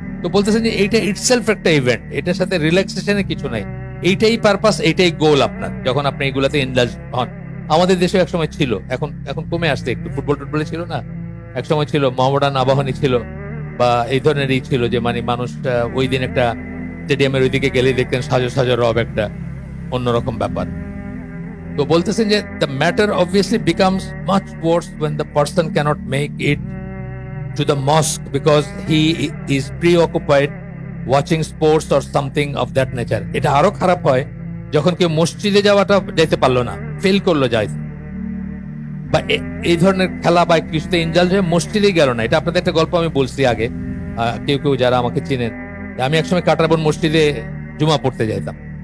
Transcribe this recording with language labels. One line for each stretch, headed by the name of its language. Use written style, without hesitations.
Bangla: তো বলতেছেন যে এইটা ইটসেলফ একটা ইভেন্ট, এটার সাথে রিল্যাক্সেশনের কিছু নাই, এইটাই পারপাস, এইটাই গোল আপনার, যখন আপনি এগুলাতে ইনডালজ হন। আমাদের দেশে একসময় ছিল, এখন কমে আসছে একটু, ফুটবলে ছিল না, একসময় ছিল, মোহামেডান আবাহনী ছিল, বা এই ধরনের ছিল, যে মানে মানুষ ওই দিন একটা স্টেডিয়ামের ওইদিকে গেলেই দেখতেন সাজো রব, একটা অন্যরকম ব্যাপার। তো বলতেছেন যে
English: The matter obviously becomes much worse when the person cannot make it to the mosque because he is preoccupied watching sports or something of that nature.
Bangla: এটা আরো খারাপ হয় যখন কেউ মসজিদে যাইতে পারলো না, ফেল করলো যাইতে, বা এই ধরনের খেলা বা কিছুতে ইনজাল্জ হয়ে মসজিদেই গেল না। এটা আপনাদের একটা গল্প আমি বলছি আগে, কেউ যারা আমাকে চিনেন, আমি একসময় কাটারবন মসজিদে জুমা পড়তে যাইতাম।